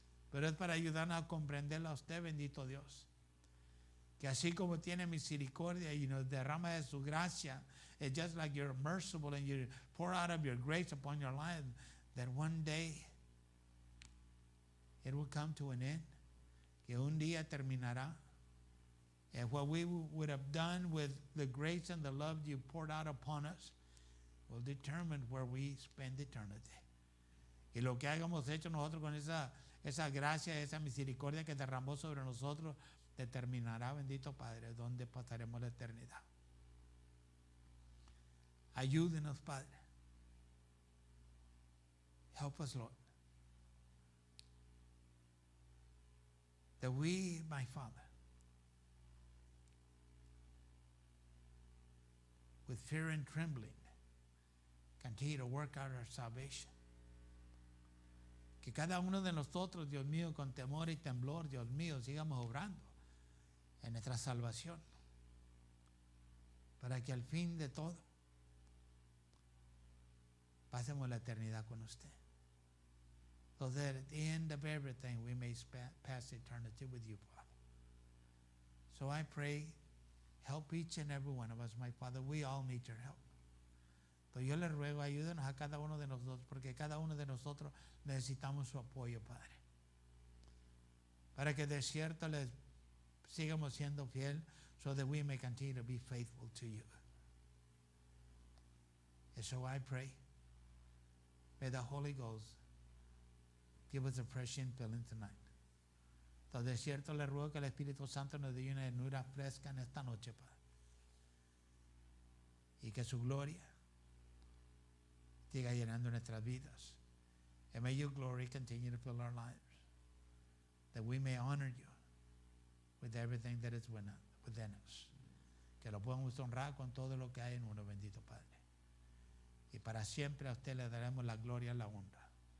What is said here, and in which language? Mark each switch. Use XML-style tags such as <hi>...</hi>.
<es>Pero es para ayudarnos a comprenderla a usted, bendito Dios. Que así como tiene misericordia y nos derrama de su gracia,</es> <en>it's just like you're merciful and you pour out of your grace upon your life, that one day it will come to an end.</en> <es>Que un día terminará.</es> <en>And what we would have done with the grace and the love you poured out upon us will determine where we spend eternity.</en> <es>Y lo que hayamos hecho nosotros con esa gracia, esa misericordia que derramó sobre nosotros, determinará, bendito Padre, dónde pasaremos la eternidad. Ayúdenos, Padre.</es> <en>Help us, Lord. That we, my Father, with fear and trembling, continue to work out our salvation.</en> <es>Que cada uno de nosotros, Dios mío, con temor y temblor, Dios mío, sigamos obrando en nuestra salvación. Para que al fin de todo pasemos la eternidad con usted.</es> <en>So that at the end of everything we may pass eternity with you, Father. So I pray, help each and every one of us, my Father. We all need your help.</en> <es>Entonces yo le ruego, ayúdenos a cada uno de nosotros, porque cada uno de nosotros necesitamos su apoyo, Padre. Para que de cierto les sigamos siendo fiel,</es> <en>so that we may continue to be faithful to you. And so I pray, may the Holy Ghost give us a fresh infilling tonight.</en> <es>Entonces de cierto le ruego que el Espíritu Santo nos dé una llenura fresca en esta noche, Padre. Y que su gloria siga llenando nuestras vidas.</es> <en>And may your glory continue to fill our lives. That we may honor you with everything that is within us.</en> <es>Que lo podamos honrar con todo lo que hay en uno, bendito Padre. Y para siempre a usted le daremos la gloria y la honra.</es>